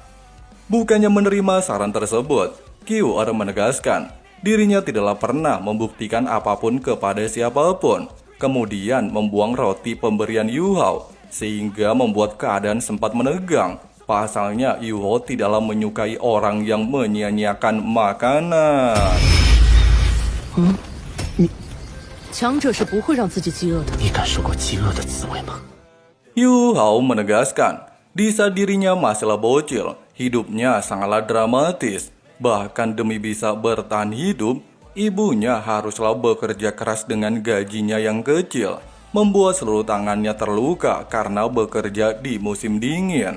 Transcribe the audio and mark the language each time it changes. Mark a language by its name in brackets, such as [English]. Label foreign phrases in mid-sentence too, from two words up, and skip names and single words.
[Indonesian] Bukannya menerima saran tersebut, Qiu'er menegaskan, dirinya tidaklah pernah membuktikan apapun kepada siapapun, kemudian membuang roti pemberian Yu Hao, sehingga membuat keadaan sempat menegang. Pasalnya Yu Hao tidaklah menyukai orang yang menyia-nyiakan makanan. [Chinese] 强者是不会让自己饥饿的。你感受过饥饿的滋味吗？ [Indonesian] Yu Hao menegaskan, di saat dirinya masihlah bocil, hidupnya sangatlah dramatis. Bahkan demi bisa bertahan hidup, ibunya haruslah bekerja keras dengan gajinya yang kecil, membuat seluruh tangannya terluka karena bekerja di musim dingin.